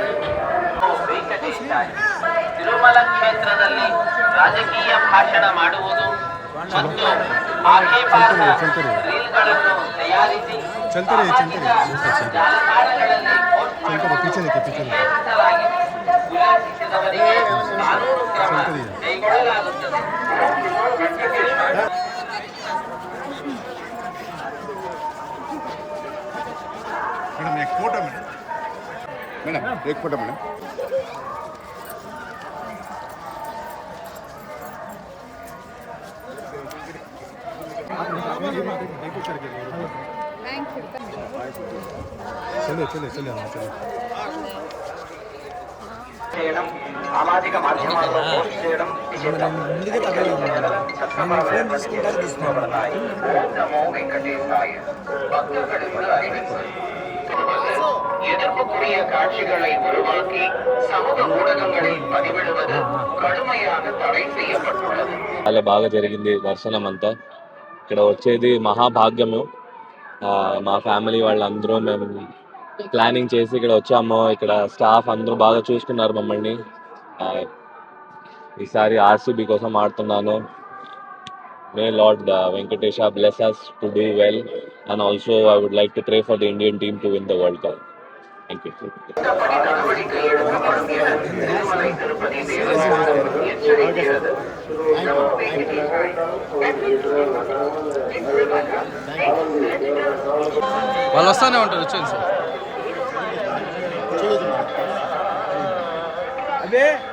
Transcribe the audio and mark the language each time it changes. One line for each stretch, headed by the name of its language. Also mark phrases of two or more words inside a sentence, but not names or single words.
Kannada: ತಿರುಮಲ ಕ್ಷೇತ್ರದಲ್ಲಿ ರಾಜಕೀಯ ಭಾಷಣ ಮಾಡುವುದು ಮತ್ತು ಆಕ್ಷೇಪಾರ್ಹ ರೀಲ್ಗಳನ್ನು ತಯಾರಿಸಿ ಜಾಲತಾಣಗಳಲ್ಲಿ ಪೋಸ್ಟ್ ಮಾಡುವುದು ನಿಷೇಧಿಸಲಾಗಿದೆ. ಉಲ್ಲಂಘಿಸಿದವರಿಗೆ ಕಾನೂನು ಕ್ರಮ ಕೈಗೊಳ್ಳಲಾಗುತ್ತದೆ.
Hindi: मैडम एक फोटो मैडम एक फोटो मैडम चलो चलो चलो चलो
Telugu: చేయడం సామాజిక మాధ్యమాల్లో పోస్ట్ చేయడం నిషిద్ధం. తీసుకోబడతాయి.
Sanskrit: ఓం నమో వెంకటేశాయ.
Tamil: பக்தர்களுக்கு அறிவிப்பு. எதிர்ப்புக்குரிய காட்சிகளை உருவாக்கி சமூக ஊடகங்களில் பதிவிடுவது கடுமையாக தடை செய்யப்பட்டுள்ளது.
Telugu: చాలా బాగా జరిగింది దర్శనం అంతా. ఇక్కడ వచ్చేది మహాభాగ్యము. మా ఫ్యామిలీ వాళ్ళందరూ మేము ప్లానింగ్ చేసి ఇక్కడ వచ్చాము. ఇక్కడ స్టాఫ్ అందరూ బాగా చూసుకున్నారు మమ్మల్ని. ఈసారి ఆర్సీబీ కోసం ఆడుతున్నాను.
English: May Lord Venkatesha bless us to do well, and also I would like to pray for the Indian team to win the World Cup. Thank you.
Telugu: వాళ్ళు వస్తానే ఉంటారు. వచ్చేది సార్. అదే